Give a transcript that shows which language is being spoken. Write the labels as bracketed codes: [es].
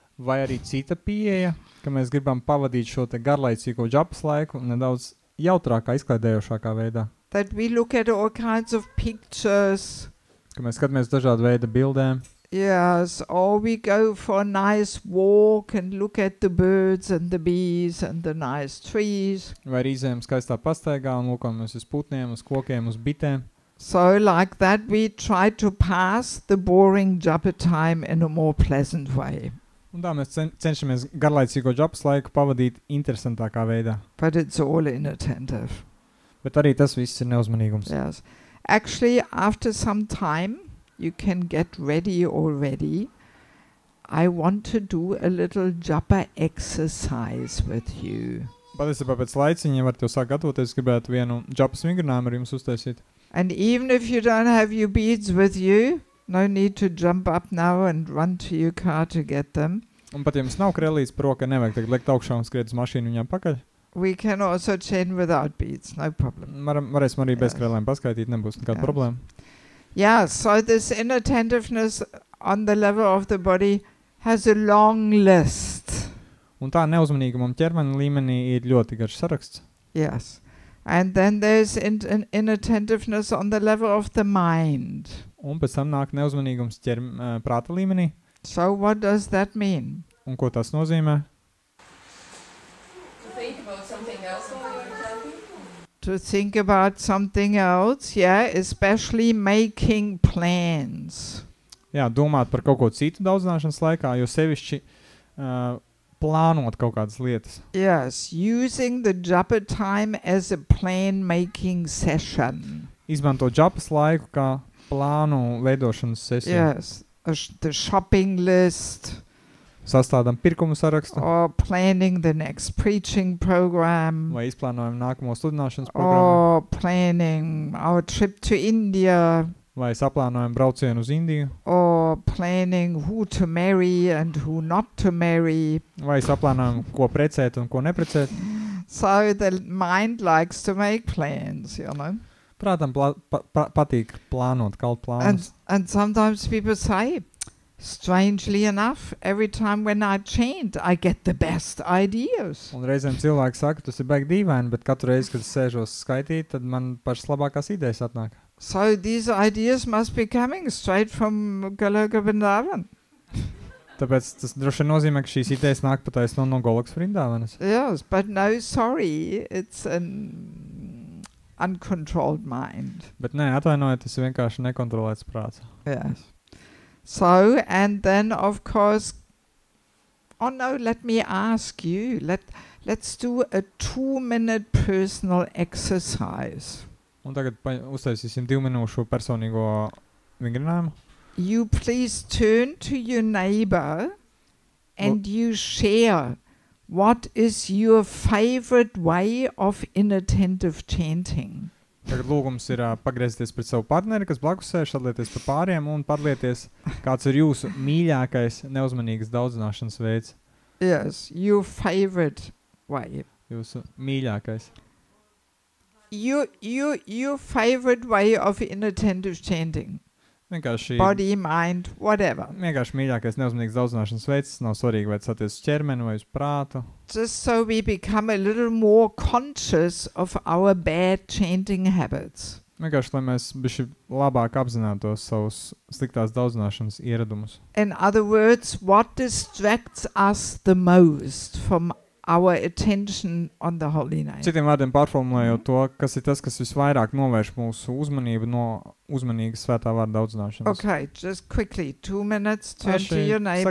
[lv] Vai arī cita pieeja, ka mēs gribam pavadīt šo te garlaicīgo džapas laiku nedaudz jautrākā, izklaidējošākā veidā. [en] That we look at all kinds of pictures. [lv] Ka mēs skatāmies dažādu veidu bildēm. [en] Yes, or we go for a nice walk and look at the birds and the bees and the nice trees. [lv] Vai arī izējam skaistā pastaigā un lūkojamies uz putniem, uz kokiem, uz bitēm. [en] So like that we try to pass the boring japa time in a more pleasant way. [lv] Un tā mēs cenšamies garlaicīgo džapas laiku pavadīt interesantākā veidā. [en] But it's all inattentive. [lv] Bet arī tas viss ir neuzmanīgums. [en] Yes. Actually, after some time, you can get ready already. I want to do a little japa exercise with you. [lv] Patiesībā pēc laiciņa, ja var tev sāk gatavoties, gribētu vienu džapas vingrinājumu ar jums uztaisīt. [en] And even if you don't have your beads with you, no need to jump up now and run to your car to get them. [lv] Un pat ja mums nav krellītes par roku, nevajag tagad lekt augšā un skriet uz mašīnu viņām pakaļ. [en] We can also chant without beads, no problem. [lv] Varēsim arī bez krellēm paskaitīt, nebūs nekāda problēma. [en] Yeah, so this inattentiveness on the level of the body has a long list. [lv] Un tā neuzmanīgumam ķermeņa līmenī ir ļoti garš saraksts. [en] Yes. And then there's inattentiveness on the level of the mind. [lv] Un pēc tam nāk neuzmanīgums prāta līmenī. [en] So what does that mean? [lv] Un ko tas nozīmē? [en] To think about something else while you're chanting? To think about something else, yeah, especially making plans. [lv] Jā, domāt par kaut ko citu daudzināšanas laikā, jo sevišķi plānot kaut kādas lietas. [en] Yes, using the japa time as a plan-making session. [lv] Izmanto džapas laiku kā plānu veidošanas sesiju. [en] Yes, the shopping list. [lv] Sastādām pirkumu sarakstu. [en] Or planning the next preaching program. [lv] Vai izplānojam nākamo sludināšanas programmu. [en] Or planning our trip to India. [lv] Vai saplānojam braucienu uz Indiju. [en] Or planning who to marry and who not to marry. [lv] Vai saplānojam, ko precēt un ko neprecēt. [en] So the mind likes to make plans, you know. [lv] Prātam patīk plānot, kalt plānus. [en] And sometimes people say, strangely enough, every time when I chant, I get the best ideas. [lv] Un reizēm cilvēki saka, tas ir baigi dīvaini, bet katru reizi, kad es sēžos skaitīt, tad man pašas labākās idejas atnāk. [en] So these ideas must be coming straight from Goloka Vrindavan. [lv] Tāpēc tas droši vien nozīmē, ka šīs idejas nāk pataisno no Golokas Vrindavanas. [en] Yes, but no, sorry, it's an uncontrolled mind. [lv] Bet nē, atvainojiet, tas ir vienkārši nekontrolēts prāts. [en] Yes. So, and then of course, oh no, let me ask you, let's do a 2-minute personal exercise. [lv] Un tagad uztaisīsim 2 minūšu personīgo vingrinājumu. [en] You please turn to your neighbor and you share what is your favorite way of inattentive chanting. [lv] Tagad lūgums ir pagriezties pret savu partneri, kas blakus sēž, atliekties par pāriem un padalieties, kāds ir jūsu mīļākais neuzmanīgas daudzināšanas veids. [en] Yes, your favorite way. [lv] Jūsu mīļākais. [en] Your favorite way of inattentive chanting. [lv] Vienkārši [en] body, mind, whatever. [lv] Vienkārši mīļākais neuzmanīgas daudzināšanas veids. Nav svarīgi, vai tas attiecas uz ķermeni vai uz prātu. [en] Just so we become a little more conscious of our bad chanting habits. [lv] Vienkārši, lai mēs bišķi labāk apzinātos savus sliktās daudzināšanas ieradumus. [en] In other words, what distracts us the most from our attention on the holy name? [lv] Citiem vārdiem pārformulējot to, kas ir tas, kas visvairāk novērš mūsu uzmanību no uzmanīgas svētā vārda daudzināšanas. [en] Okay, just quickly, 2 minutes, turn to your neighbor,